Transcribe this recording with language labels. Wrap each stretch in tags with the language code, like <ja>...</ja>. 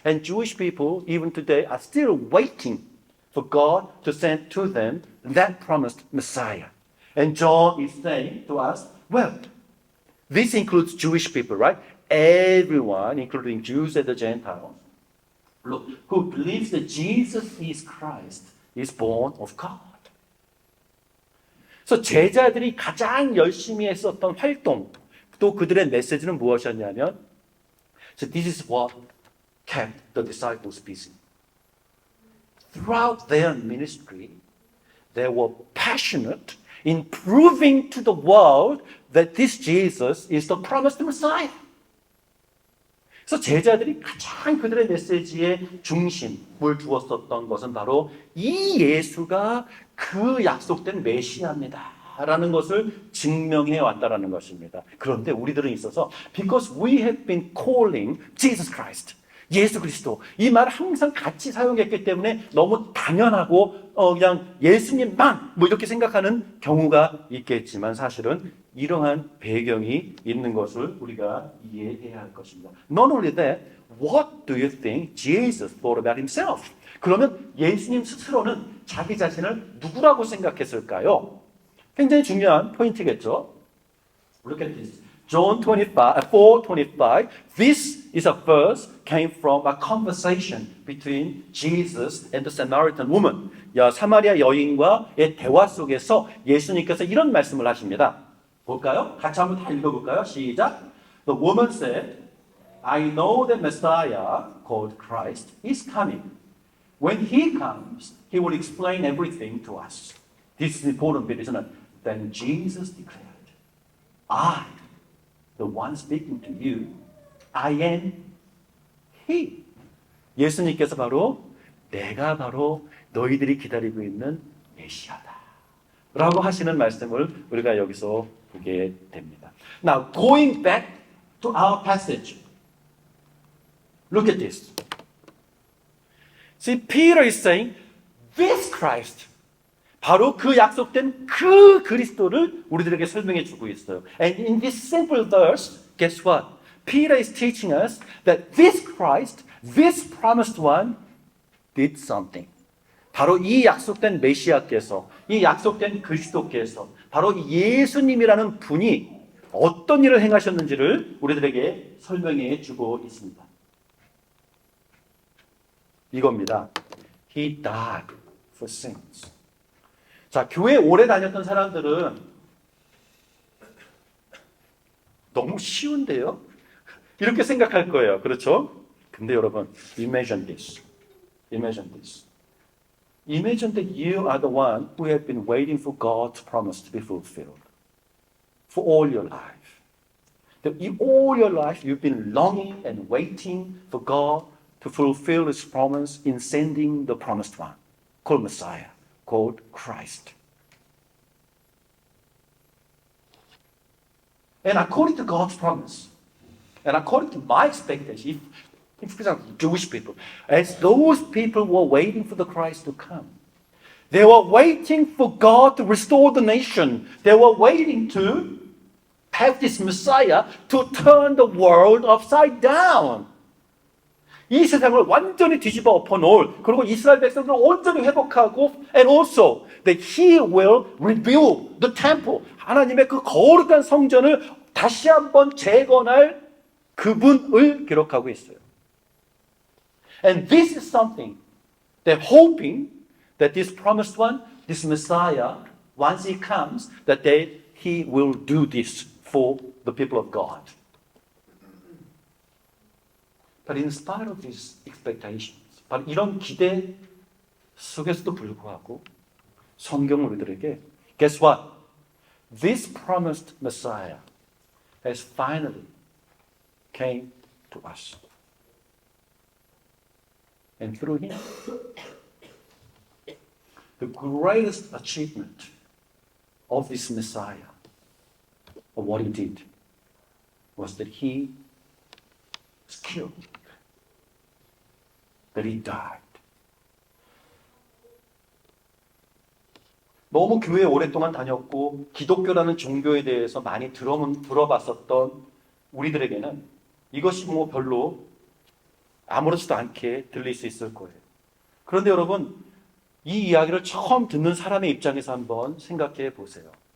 <en>And Jewish people, even today, are still waiting for God to send to them that promised Messiah. And John is saying to us, well, this includes Jewish people, right? Everyone, including Jews and the Gentiles, look, who believes that Jesus is Christ, is born of God.</en> <ko>그래서 제자들이 가장 열심히 했었던 활동, 또 그들의 메시지는 무엇이었냐면,</ko> <en>so this is what kept the disciples busy. Throughout their ministry, they were passionate in proving to the world that this Jesus is the promised Messiah.</en> <ko>그래서 제자들이 가장 그들의 메시지의 중심을 두었었던 것은 바로 이 예수가 그 약속된 메시아입니다 라는 것을 증명해 왔다라는 것입니다. 그런데 우리들은 있어서</ko> <en>because we have been calling Jesus Christ,</en> <ko>예수 그리스도, 이 말을 항상 같이 사용했기 때문에 너무 당연하고 그냥 예수님만 뭐 이렇게 생각하는 경우가 있겠지만 사실은 이러한 배경이 있는 것을 우리가 이해해야 할 것입니다.</ko> <en>Not only that, what do you think Jesus thought about himself?</en> <ko>그러면 예수님 스스로는 자기 자신을 누구라고 생각했을까요? 굉장히 중요한 포인트겠죠.</ko> <en>Look at this. John 4:25. This is a verse came from a conversation between Jesus and the Samaritan woman.</en> <ko>사마리아 여인과의 대화 속에서 예수님께서 이런 말씀을 하십니다. 볼까요? 같이 한번 다 읽어볼까요? 시작.</ko> <en>The woman said, I know the Messiah called Christ is coming. When he comes, he will explain everything to us. This is important bit, isn't it? Then Jesus declared, I, the one speaking to you, I am he.</en> <ko>예수님께서 바로 내가 바로 너희들이 기다리고 있는 메시아다 라고 하시는 말씀을 우리가 여기서 보게 됩니다.</ko> <en>Now, going back to our passage. Look at this. See, Peter is saying, this Christ,</en> <ko>바로 그 약속된 그 그리스도를 우리들에게 설명해 주고 있어요.</ko> <en>And in this simple verse, guess what? Peter is teaching us that this Christ, this promised one, did something.</en> <ko>바로 이 약속된 메시아께서, 이 약속된 그리스도께서, 바로 예수님이라는 분이 어떤 일을 행하셨는지를 우리들에게 설명해 주고 있습니다. 이겁니다.</ko> <en>He died for sins.</en> <ko>자, 교회 오래 다녔던 사람들은 너무 쉬운데요? 이렇게 생각할 거예요. 그렇죠? 근데 여러분,</ko> <en>imagine this. Imagine this. Imagine that you are the one who have been waiting for God's promise to be fulfilled for all your life. That in all your life you've been longing and waiting for God to fulfill His promise in sending the promised one, called Messiah, called Christ. And according to God's promise, and according to my expectation, if for example, Jewish people, as those people were waiting for the Christ to come, they were waiting for God to restore the nation. They were waiting to have this Messiah to turn the world upside down.</en> <ko>이 세상을 완전히 뒤집어 엎어놓을, 그리고 이스라엘 백성들을 온전히 회복하고,</ko> <en>and also that He will rebuild the temple.</en> <ko>하나님의 그 거룩한 성전을 다시 한번 재건할 그분을 기록하고 있어요.</ko> <en>And this is something that hoping that this promised one, this Messiah, once He comes, that He will do this for the people of God. But in spite of these expectations,</en> <ko>바로 이런 기대 속에서도 불구하고 성경은 우리들에게</ko> <en>guess what? This promised Messiah has finally came to us. And through Him, the greatest achievement of this Messiah, of what He did, was that He was killed, that He died.</en> <ko>너무 교회에 오랫동안 다녔고 기독교라는 종교에 대해서 많이 들어봤었던 우리들에게는 이것이 뭐 별로 아무렇지도 않게 들릴 수 있을 거예요. 그런데 여러분, 이 이야기를 처음 듣는 사람의 입장에서 한번 생각해 보세요.</ko>